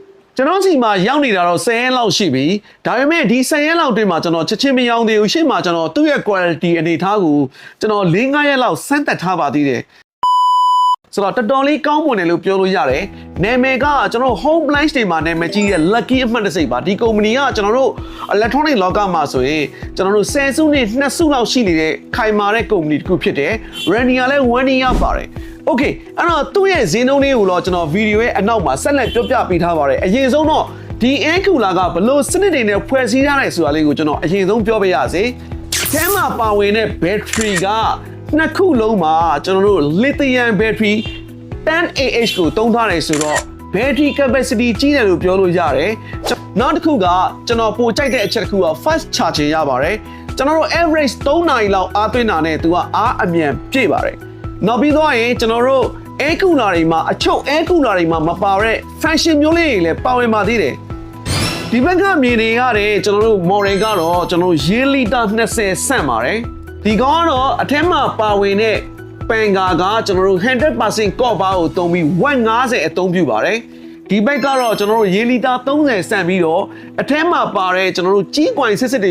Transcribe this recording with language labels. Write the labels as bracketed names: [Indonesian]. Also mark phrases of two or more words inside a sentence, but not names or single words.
[Burmese] ကျွန်တော်စီမှာရောက်နေတာတော့10ရက်လောက်ရှိပြီဒါပေမဲ့ဒီ10ရက်လောက်တွင်မှာကျွန်တော်ချက်ချင်းမရောက်သေးဘူးရှေ့မှာကျွန်တော်သူ့ရဲ့ quality အနေထားကိုကျွန်တော်4-5ရက်လောက်စမ်းသပ်ထားပါသေးတယ်ဆိုတော့တော်တော်လေးကောင်းမွန်တယ်လို့ပြောလို့ရတယ်နာမည်ကကျွန်တော် [English] home appliance [Burmese] တွေမှာနာမည်ကြီးတဲ့ lucky အမှတ်တစိတ်ပါဒီကုမ္ပဏီကကျွန်တော်တို့ electronic လောကမှာဆိုရင်ကျွန်တော်တို့10စုနဲ့2စုလောက်ရှိနေတဲ့ခိုင်မာတဲ့ကုမ္ပဏီတစ်ခုဖြစ်တယ် Rania လည်း [English] 1 year [Burmese] ပါတယ်โอเคအဲ့တော့သူ့ရဲ့ဈေးနှုန်းလေးကိုတော့ကျွန်တော် ဗီဒီယိုရဲ့အနောက်မှာဆက်လက်ပြောပြပေးထားပါတယ်အရင်ဆုံးတော့ဒီ [English] air cooler [Burmese] ကဘလို့စနစ်တွေနဲ့ဖွဲ့စည်းထားတယ်ဆိုတာလေးကိုကျွန်တော်အရင်ဆုံးပြောပြရစေအထဲမှာပါဝင်တဲ့ battery ကနှစ်ခုလုံးမှာကျွန်တော်တို့ [English] lithium battery 10Ah [Burmese] ကိုသုံးထားတယ်ဆိုတော့ [English] battery capacity [Burmese] ကြီးတယ်လို့ပြောလို့ရတယ်နောက်တစ်ခုကကျွန်တော်ပိုကြိုက်တဲ့အချက်တစ်ခုက [English] fast charging [Burmese] ရပါတယ်ကျွန်တော်တို့ average 3 နာရီလောက်အားသွင်းတာနဲ့သူကအားအမြန်ပြည့်ပါတယ်နောက်ပြီးတော့ရင်ကျွန်တော်တို့ [English] air cooler [Burmese] တွေမှာအချုပ် [English] air cooler [Burmese] တွေမှာမပါတဲ့ function မျိုးလေးတွေလည်းပါဝင်ပါသေးတယ်ဒီဘက်ကမြင်နေရတဲ့ကျွန်တော်တို့ model ကတော့ကျွန်တော်ရေလီတာ20ဆန့်ပါတယ် ဒီကောင်ကတော့အထက်မှာပါဝင်တဲ့ပန်ကာကကျွန်တော်တို့ 100% copper ကိုသုံးပြီး150အသုံးပြုပါတယ်ဒီဘက်ကတော့ကျွန်တော်တို့ရေလီတာ30ဆန့်ပြီးတော့အထက်မှာပါတဲ့ကျွန်တော်တို့ကြီးကွိုင်စစ်စစ်တွေ